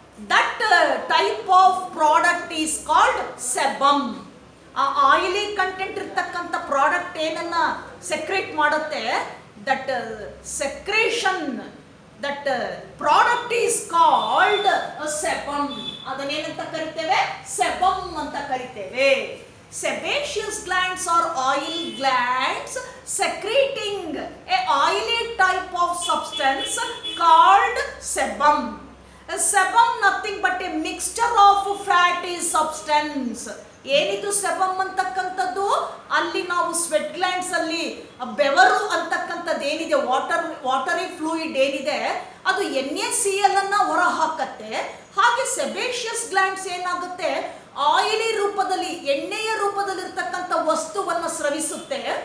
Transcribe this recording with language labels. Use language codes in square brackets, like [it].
[en] That type of product is called sebum. [kn] ಆ oily content ಇರ್ತಕ್ಕಂಥ product ಏನನ್ನ ಸೆಕ್ರೇಟ್ ಮಾಡುತ್ತೆ, [en] That secretion, that product is called sebum. [kn] ಅದನ್ನೇನಂತ ಕರಿತೇವೆ, ಸೆಬಮ್ ಅಂತ ಕರಿತೇವೆ. [en] Sebaceous glands are oil glands secreting a oily type of substance called sebum. A sebum nothing but a mixture of fatty substance. [kn] ಏನಿದು ಸೆಬಮ್ ಅಂತಕ್ಕಂಥದ್ದು, ಅಲ್ಲಿ ನಾವು ಸ್ವೆಟ್ ಗ್ಲ್ಯಾಂಡ್ಸ್ ಅಲ್ಲಿ ಬೆವರು ಅಂತಕ್ಕಂಥದ್ದು ಏನಿದೆ, ವಾಟರಿ ಫ್ಲೂಯಿಡ್ ಏನಿದೆ, ಅದು NaCl ಅನ್ನ ಹೊರ ಹಾಕತ್ತೆ. ಹಾಗೆ ಸೆಬೇಷಿಯಸ್ ಗ್ಲ್ಯಾಂಡ್ಸ್ ಏನಾಗುತ್ತೆ, ಆಯಿಲಿ ರೂಪದಲ್ಲಿ, ಎಣ್ಣೆಯ ರೂಪದಲ್ಲಿರ್ತಕ್ಕಂಥ ವಸ್ತುವನ್ನು ಸ್ರವಿಸುತ್ತೆ.